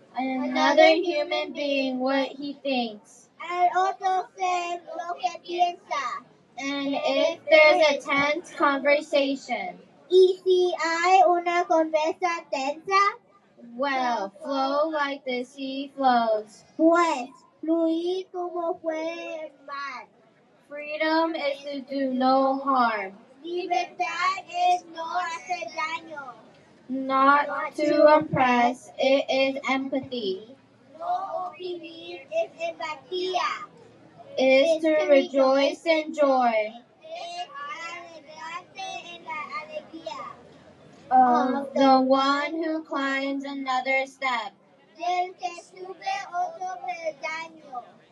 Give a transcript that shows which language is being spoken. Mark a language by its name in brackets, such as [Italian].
[English] another human being what he thinks. [Spanish] al otro ser lo que piensa. [English] And if there's a tense conversation, [Spanish] Y si hay una conversa tensa, [English] well, flow like the sea flows. [Spanish] pues fluir como fue el mar. [English] Freedom is to do no harm, [Spanish] Libertad es no hacer daño. [English] not to oppress, it is empathy. [Spanish] No oprimir es empatía. [English] Is to rejoice in joy [Spanish] Es alegrarse en la alegría. [English] of the one who climbs another step. [Spanish] Del que sube otro peldaño.